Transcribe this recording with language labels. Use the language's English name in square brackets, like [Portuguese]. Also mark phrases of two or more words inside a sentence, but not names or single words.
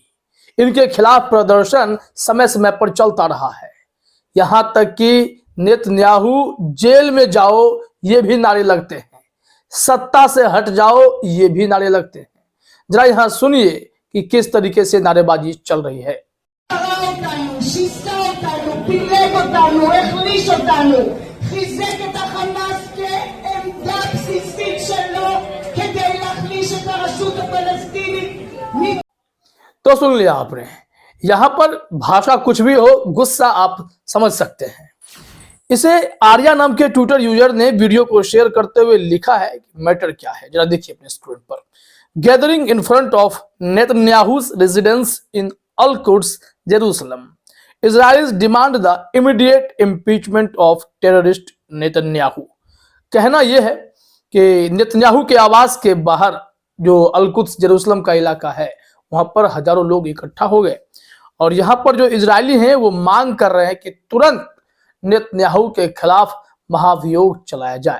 [Hindi] इनके खिलाफ प्रदर्शन समय समय पर चलता रहा है, यहां तक कि नेतन्याहू जेल में जाओ ये भी नारे लगते हैं, सत्ता से हट जाओ ये भी नारे लगते हैं। जरा यहां सुनिए कि किस तरीके से नारेबाजी चल रही है। [Hebrew] שיסה אותנו, פילג אותנו, החליש אותנו, חיזק את החמאס כעמדה בסיסית שלו כדי להחליש את הרשות הפלסטינית। [Hindi] तो सुन लिया आपने, यहां पर भाषा कुछ भी हो, गुस्सा आप समझ सकते हैं। इसे आर्या नाम के [English] Twitter user [Hindi] ने वीडियो को शेयर करते हुए लिखा है कि मैटर क्या है, जरा देखिए अपने स्क्रीन पर। [English] Gathering in front of Netanyahu's residence in Al Quds, Jerusalem, Israel's demand the immediate impeachment of terrorist नेतन्याहू। [Hindi] कहना यह है कि नेतन्याहू के आवास के बाहर जो अल-कुद्स जेरूसलम का इलाका है, वहां पर हजारों लोग इकट्ठा हो गए और यहां पर जो इजरायली हैं वो मांग कर रहे हैं कि तुरंत नेतन्याहू के खिलाफ महाभियोग चलाया जाए।